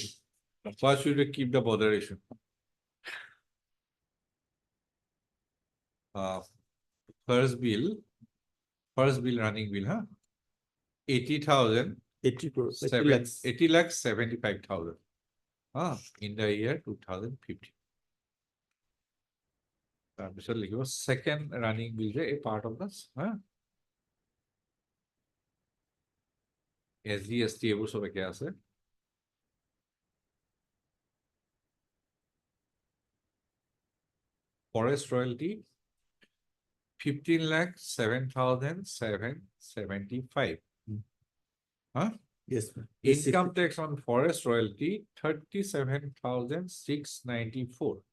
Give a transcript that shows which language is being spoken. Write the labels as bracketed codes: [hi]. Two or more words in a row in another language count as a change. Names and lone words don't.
[en] First, you will keep the botheration. First bill running bill, huh? 80,000, 80 crores, 80 seven, lakhs. 80 lakhs 75,000. In the year 2015. [as] তাৰপিছত লিখিব [en] second running bill [as] যে [en] a part of this, [as] SGST এইবোৰ সব একে আছে। [en] Forest royalty 15,07,775. Yes, sir. Income tax on forest royalty 37,694.